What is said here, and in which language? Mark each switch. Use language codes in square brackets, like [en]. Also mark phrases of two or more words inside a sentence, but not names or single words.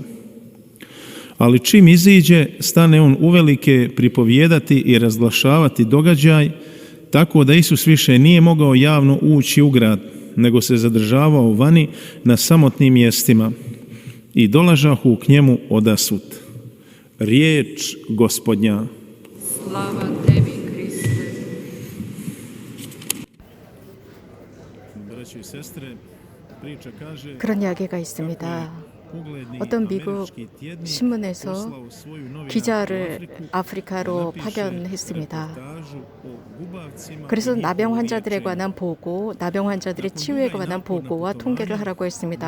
[hr] Ali čim iziđe, stane on uvelike pripovijedati i razglašavati događaj, tako da Isus više nije mogao javno ući u grad, nego se zadržavao vani na samotnim mjestima. I dolažahu k njemu odasut. Riječ Gospodnja. Slava tebi, Kriste. Braćo i sestre, priča kaže [ko] 그런 이야기가 있습니다. 어떤 미국 신문에서 기자를 아프리카로 파견했습니다. 그래서 나병 환자들에 관한 보고, 나병 환자들의 치유에 관한 보고와 통계를 하라고 했습니다.